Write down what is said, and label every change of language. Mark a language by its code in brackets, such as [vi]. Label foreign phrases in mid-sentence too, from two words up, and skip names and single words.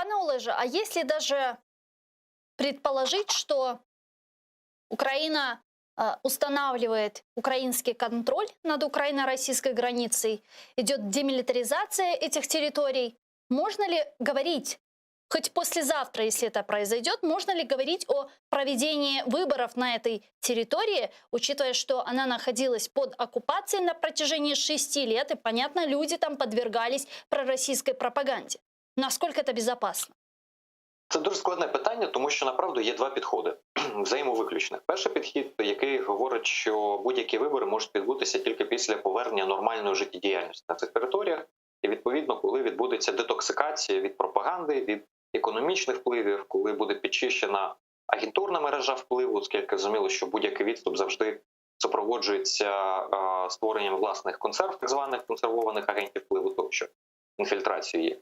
[ru] Пане Олеже, а если даже предположить, что Украина устанавливает украинский контроль над украино-российской границей, идет демилитаризация этих территорий, можно ли говорить, хоть послезавтра, если это произойдет, можно ли говорить о проведении выборов на этой территории, учитывая, что она находилась под оккупацией на протяжении 6 лет, и, понятно, люди там подвергались пророссийской пропаганде? Насколько это безопасно? [uk] Це дуже складне питання, тому що направду є два підходи взаємовиключних. Перший підхід, який говорить, що будь-які вибори можуть відбутися тільки після повернення нормальної життєдіяльності на цих територіях, і відповідно, коли відбудеться детоксикація від пропаганди, від економічних впливів, коли буде підчищена агентурна мережа впливу, оскільки зрозуміло, що будь-який відступ завжди супроводжується створенням власних консерв, так званих консервованих агентів впливу, тощо інфільтрацією.